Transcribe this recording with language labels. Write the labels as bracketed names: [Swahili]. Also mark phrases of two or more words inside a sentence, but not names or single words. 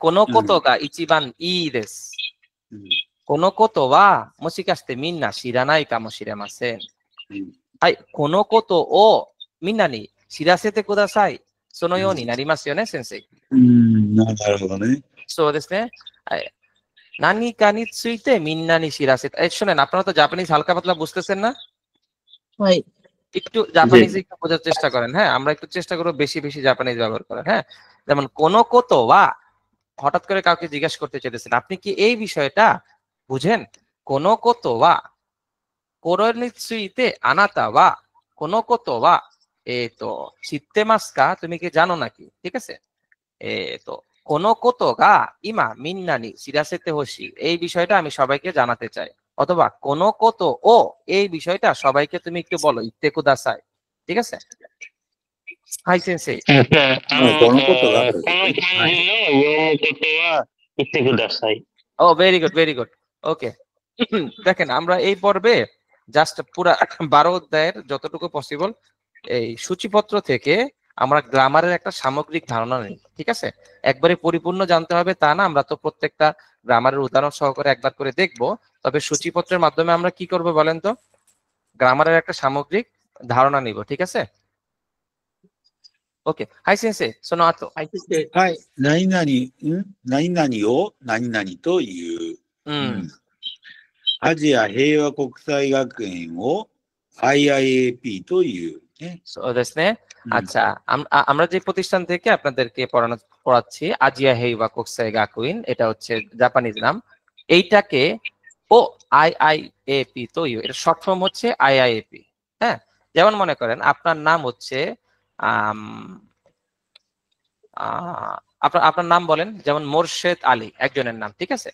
[Japanese] このことが一番いいです。このことは、もしかしてみんな知らないかもしれません。はい。このことをみんなに知らせてください。そのようになりますよね、先生。なるほどね。そうですね。はい。何かについてみんなに知らせて、 [Bangla] শোনেন, আপনারা তো জাপানিজ হালকা পাতলা বুঝতেছেন না? হয়। একটু জাপানিজ একটু বোঝার চেষ্টা করেন। হ্যাঁ, আমরা একটু চেষ্টা করব বেশি বেশি জাপানিজ ব্যবহার করার। হ্যাঁ, যেমন [Japanese] このことは, [Bangla] হঠাৎ করে কাউকে জিজ্ঞাসা করতে চাইতেছেন, আপনি কি এই বিষয়টা বুঝেন? [Japanese] このことは、これについてあなたはこのことは知ってますか? [Bangla] তুমি কি জানো নাকি? ঠিক আছে? [Japanese] このことが今みんなに知らせてほしい。 [Bangla] এই বিষয়টা আমি সবাইকে জানাতে চাই। অথবা [Japanese] このことを [Bangla] এই বিষয়টা সবাইকে তুমি একটু বলো, [Japanese] 言ってください। [Bangla] ঠিক আছে? [Japanese] はい先生。このことがある。この漢字を読むことは言ってください。 [English] Oh very good very good. [Bangla] ওকে দেখেন আমরা এই পর্বে জাস্ট পুরা 12 অধ্যায়ের যতটুকু পসিবল এই সূচিপত্র থেকে আমরা গ্রামারের একটা সামগ্রিক ধারণা নিই, ঠিক আছে? একবারে পরিপূর্ণ জানতে হবে তা না, আমরা তো প্রত্যেকটা গ্রামারের উদাহরণ সহকারে একবার করে দেখব। তবে সূচিপত্রের মাধ্যমে আমরা কি করব বলেন তো? গ্রামারের একটা সামগ্রিক ধারণা নিব, ঠিক আছে? [Japanese] ওকে, はい先生その後. はい、先生。はい。何々、何々を何々という。アジア平和国際学園を IIAP というね。そうですね। [Bangla] আচ্ছা, আমরা যে প্রতিষ্ঠান থেকে আপনাদেরকে পড়াচ্ছি আজিয়া হেইওয়া কোকসাই গাকুইন, এটা হচ্ছে জাপানিজ নাম। এইটাকে ও আইআইএপি তো এটা শর্ট ফর্ম হচ্ছে আইআইএপি। হ্যাঁ, যেমন মনে করেন আপনার নাম হচ্ছে আপনার নাম বলেন, যেমন মোর্শেদ আলী একজনের নাম, ঠিক আছে?